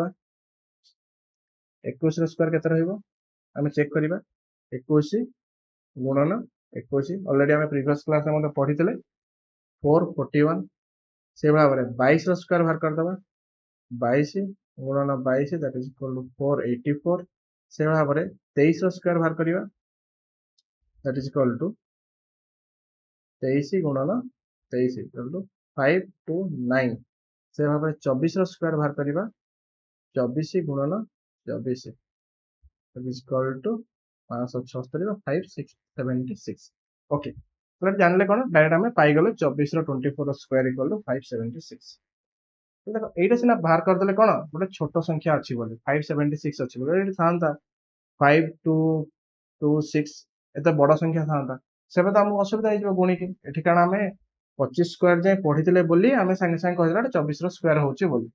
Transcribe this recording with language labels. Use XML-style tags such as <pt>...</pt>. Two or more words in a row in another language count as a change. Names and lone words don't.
<or>21 ର ସ୍କୋୟାର କେତେ ରହିବ? ଆମେ ଚେକ୍ କରିବା। 21 ଗୁଣନ 21, ଅଲରେଡି ଆମେ</or> <en>previous class</en> <or>ମଧ୍ୟ ପଢିଥିଲେ 441। ସେ ଭାବରେ 22 ର ସ୍କୋୟାର ବାହାର କରିଦବା। 22 ଗୁଣନ 22</or> <en>that is equal to</en> <or>484। ସେ ଭାବରେ 23 ର ସ୍କୋୟାର ବାହାର କରିବା,</or> <en>that is equal to 23 ଗୁଣନ 23 equal to 529।</en> <or>ସେ ଭାବରେ 24 ର ସ୍କୋୟାର ବାହାର କରିବା, 24 ଗୁଣନ 24</or> <en>that is equal to</en> <or>576 ର 576। ଓକେ, ତାହେଲେ ଜାଣିଲେ କଣ? ଡାଇରେକ୍ଟ ଆମେ ପାଇଗଲେ 24 ର 24 ର ସ୍କୋୟାର</or> <en>equal to</en> <or>576। ଦେଖ ଏଇଟା ସିନା ବାହାର କରିଦେଲେ କଣ ଗୋଟେ ଛୋଟ ସଂଖ୍ୟା ଅଛି ବୋଲି, 576 ଅଛି ବୋଲି, ଏଠି ଥାନ୍ତା 5226, ଏତେ ବଡ ସଂଖ୍ୟା ଥାନ୍ତା, ସେବେ ତ ଆମକୁ ଅସୁବିଧା ହେଇଯିବ ଗୁଣିକି। ଏଠି କାରଣ ଆମେ 25 ସ୍କୋୟାର ଯାଏ ପଢିଥିଲେ ବୋଲି ଆମେ ସାଙ୍ଗେ ସାଙ୍ଗେ କହିଦେଲା 24 ର ସ୍କୋୟାର ହଉଛି ବୋଲି।</or>